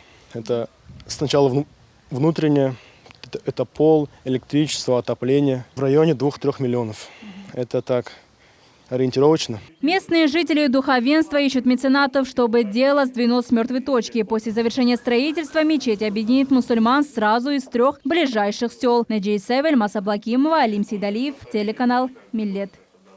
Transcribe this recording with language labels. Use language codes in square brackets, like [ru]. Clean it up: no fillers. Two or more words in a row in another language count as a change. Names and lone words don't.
[ru] Это сначала внутреннее, это пол, электричество, отопление. В районе 2-3 миллионов. Это так ориентировочно. Местные жители и духовенство ищут меценатов, чтобы дело сдвинулось с мертвой точки. После завершения строительства мечеть объединит мусульман сразу из 3 ближайших сел. Наджей Севель, Маса Блакимова, Алим Сейдалиев, телеканал Миллет.